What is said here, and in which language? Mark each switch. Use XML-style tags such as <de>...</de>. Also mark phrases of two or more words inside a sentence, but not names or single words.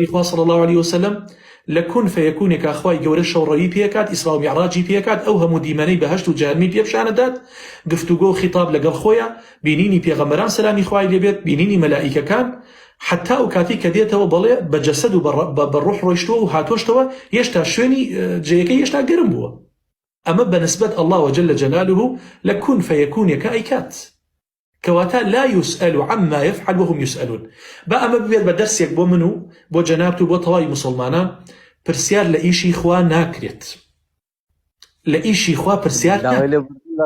<ckb>خوا</ckb> <ar>صلی الله عليه وسلم</ar> <ckb>لە کون فەیەکونێکە خوای گەورە شەوڕەوی پێکات ئیسرا و میعراجی پێکات ئەو هەموو دیمەنەی بەهەشت و جەهەنمی پێپشانەدات گفتوگۆ و خیتاب لەگەڵ خۆیە بینینی پێغەمبەران سەلامی خوای لێبێت بینینی مەلائیکەکان حتا ئەو کاتی کە دێتەوە بەڵێ بە جەسەد و بە ڕوح ڕۆیشتووە و هاتۆشتەوە هێشتا شوێنی جێیەکەی هێشتا گەرم بووە ئەمە بەنسبەت</ckb> <ar>الله وجل جلاله</ar> <ckb>لە کون فەیەکونێکە ئەیکات کەواتە</ckb> <ar>لا يسأل عما يفعل وهم يسألون</ar> <ckb>با ئەمە ببێت بە دەرسێک بۆ من و بۆ جەنابت و بۆ تەواوی مسلمانان پرسیار لە ئیشی خوا ناکرێت لە ئیشی خوا پرسیار</ckb>